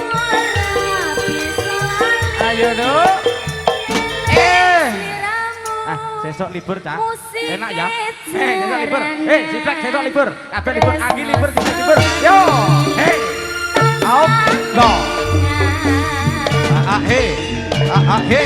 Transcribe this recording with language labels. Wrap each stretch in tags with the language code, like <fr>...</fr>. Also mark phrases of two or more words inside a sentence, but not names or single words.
<jv>Ayo dong. Sesok libur cah. Enak ya. Sesok libur. Siplek sesok libur. Kabeh libur, Anggi libur, kita libur.</jv> <en>Yo. Out. Go. Hey.</en>